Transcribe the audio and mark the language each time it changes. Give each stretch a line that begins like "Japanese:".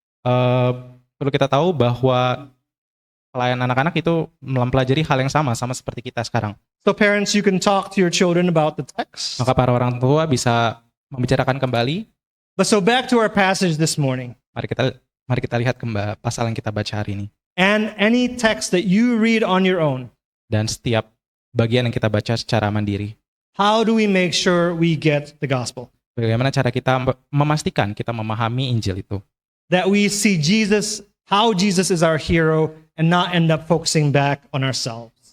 Indonesian: Perlu kita tahu bahwa pelayan anak-anak itu mempelajari hal yang sama seperti kita sekarang.
English: So parents, you can talk to your children about the text.
Indonesian: Maka para orang tua bisa membicarakan kembali.
English: But so back to our passage this morning.
Indonesian: Mari kita lihat kembali pasal yang kita baca hari ini.
English: And any text that you read on your own.
Indonesian: Dan setiap bagian yang kita baca secara mandiri.
English: How do we make sure we get the gospel?
Indonesian: Bagaimana cara kita memastikan kita memahami Injil itu?
English: That we see Jesus, how Jesus is our hero, and not end up focusing back on ourselves.